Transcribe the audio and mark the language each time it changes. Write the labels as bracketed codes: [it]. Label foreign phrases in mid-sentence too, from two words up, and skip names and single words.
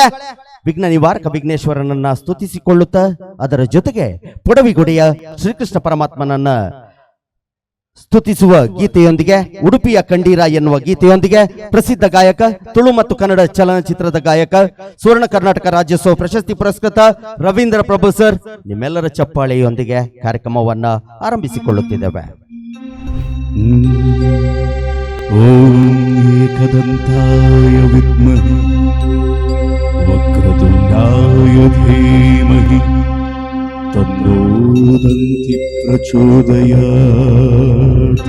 [kn] ವಿಘ್ನ ನಿವಾರಕ ವಿಘ್ನೇಶ್ವರನನ್ನ ಸ್ತುತಿಸಿಕೊಳ್ಳುತ್ತಾ ಅದರ ಜೊತೆಗೆ ಪೊಡವಿಗೊಡೆಯ ಶ್ರೀಕೃಷ್ಣ ಪರಮಾತ್ಮನನ್ನ ಸ್ತುತಿಸುವ ಗೀತೆಯೊಂದಿಗೆ ಉಡುಪಿಯ ಕಂಡೀರ ಎನ್ನುವ ಗೀತೆಯೊಂದಿಗೆ ಪ್ರಸಿದ್ಧ ಗಾಯಕ, ತುಳು ಮತ್ತು ಕನ್ನಡ ಚಲನಚಿತ್ರದ ಗಾಯಕ, ಸುವರ್ಣ ಕರ್ನಾಟಕ ರಾಜ್ಯೋತ್ಸವ ಪ್ರಶಸ್ತಿ ಪುರಸ್ಕೃತ ರವೀಂದ್ರ ಪ್ರಭು ಸರ್ ನಿಮ್ಮೆಲ್ಲರ ಚಪ್ಪಾಳೆಯೊಂದಿಗೆ ಕಾರ್ಯಕ್ರಮವನ್ನ ಆರಂಭಿಸಿಕೊಳ್ಳುತ್ತಿದ್ದೇವೆ. [sa] ಓಂ ಏಕದಂತಾಯ ವಿದ್ಮಹಿ ವಕ್ರತುಂಡಾಯ ಧೀಮಹಿ ತನ್ನೋ ದಂತಿ ಪ್ರಚೋದಯಾತ್.